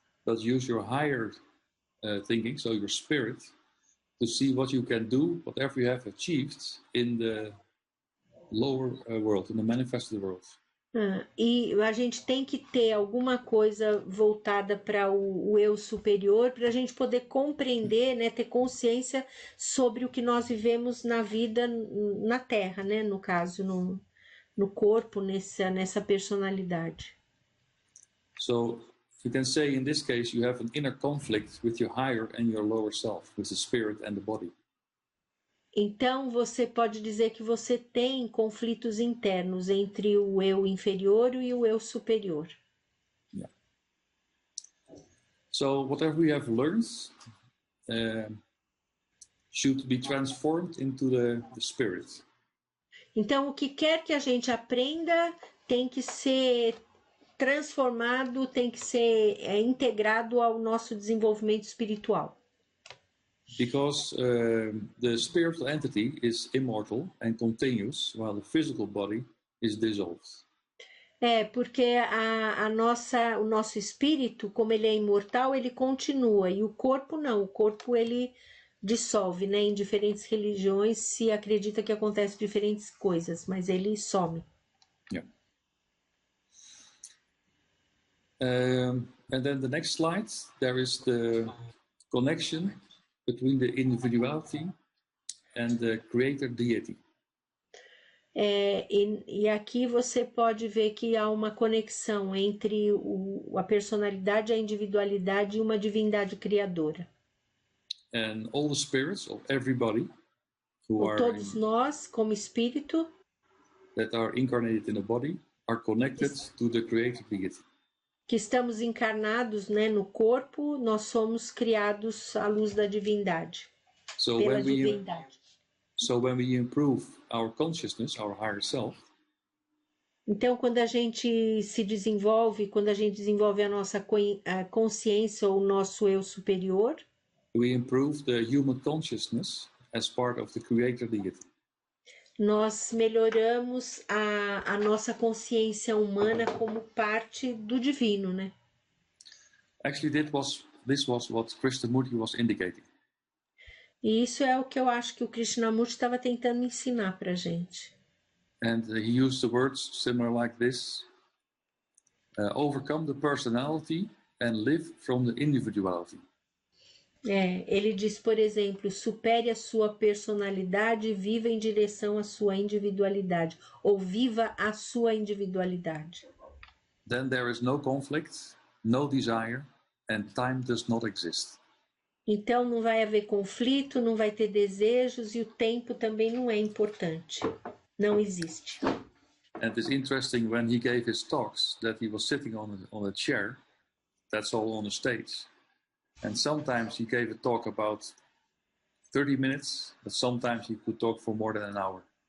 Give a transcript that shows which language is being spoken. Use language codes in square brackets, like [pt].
[en] But use your higher thinking, so your spirit, to see what you can do, whatever you have achieved in the lower world, in the manifested world. [pt] E a gente tem que ter alguma coisa voltada para o eu superior, para a gente poder compreender, né, ter consciência sobre o que nós vivemos na vida na Terra, né, no caso, no corpo, nessa personalidade. [en] So you can say in this case you have an inner conflict with your higher and your lower self, with the spirit and the body. [pt] Então, você pode dizer que você tem conflitos internos entre o eu inferior e o eu superior. [en] Yeah. So, whatever we have learned should be transformed into the spirit. [pt] Então, o que quer que a gente aprenda tem que ser transformado, tem que ser integrado ao nosso desenvolvimento espiritual. [en] Because the spiritual entity is immortal and continuous, while the physical body is dissolved. [pt] Porque o nosso espírito, como ele é imortal, ele continua, e o corpo não, o corpo ele dissolve, né? Em diferentes religiões se acredita que acontece diferentes coisas, mas ele some. [en] Yeah. And then the next slide, there is the connection between the individuality and the creator deity. [pt] E aqui você pode ver que há uma conexão entre a personalidade, a individualidade e uma divindade criadora. [en] And all the spirits of everybody [pt] todos nós, como espírito, [en] that are incarnated in the body are connected to the creator deity. [pt] Que estamos encarnados, né, no corpo, nós somos criados à luz da divindade, pela divindade. [en] So when we improve our consciousness, our higher self, [pt] então, quando a gente se desenvolve, quando a gente desenvolve a nossa consciência ou o nosso eu superior, [en] we improve the human consciousness as part of the creator deity. [pt] Nós melhoramos a nossa consciência humana como parte do divino, né? [en] Actually, this was what Krishnamurti was indicating. [pt] E isso é o que eu acho que o Krishnamurti estava tentando ensinar para a gente. [en] And he used the words similar like this: overcome the personality and live from the individuality. [pt] Ele diz, por exemplo, supere a sua personalidade e viva em direção à sua individualidade, ou viva a sua individualidade. [en] Then there is no conflict, no desire, and time does not exist. [pt] Então não vai haver conflito, não vai ter desejos e o tempo também não é importante. Não existe. [en] And it's interesting when he gave his talks that he was sitting on a chair, that's all on a stage. And sometimes he gave a talk about 30 minutes, but sometimes he could talk for more than an hour.